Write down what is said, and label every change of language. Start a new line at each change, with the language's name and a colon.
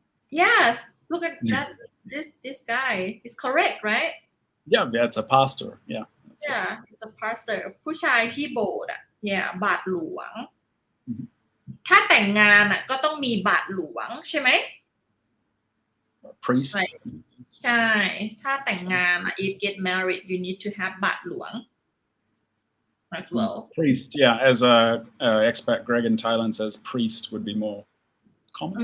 English: yes look at that this guy is correct right Yeah, it's a pastor. Yeah. it's a pastor
Thai: ผู้ชายที่โบสถ์อ่ะ yeah บาทหลวง ถ้าแต่งงานอ่ะก็ต้องมีบาทหลวงใช่ไหม
English: A priest. Right.
Thai: ใช่ถ้าแต่งงานอ่ะ
English: if get married you need to have บาทหลวง as well Priest, yeah. As expat Greg in Thailand says, priest would be more common.